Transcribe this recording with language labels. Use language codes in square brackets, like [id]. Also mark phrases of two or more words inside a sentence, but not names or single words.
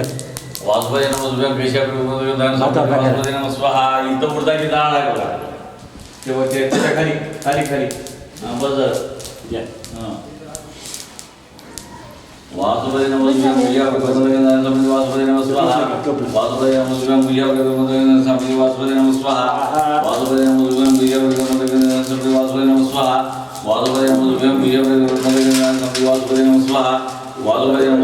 [sa] वासुदेवाय नमः स्वाहा [mr] इथं मुर्दाची डाळ आहे बघा तेव्हा त्याच्या खाली खाली खाली बस या [sa] वासुदेवाय नमः वासुदेवाय नमः स्वाहा वासुदेवाय नमः वासुदेवाय नमः स्वाहा वासुदेवाय नमः स्वाहा वासुदेवाय नमः स्वाहा वासुदेवाय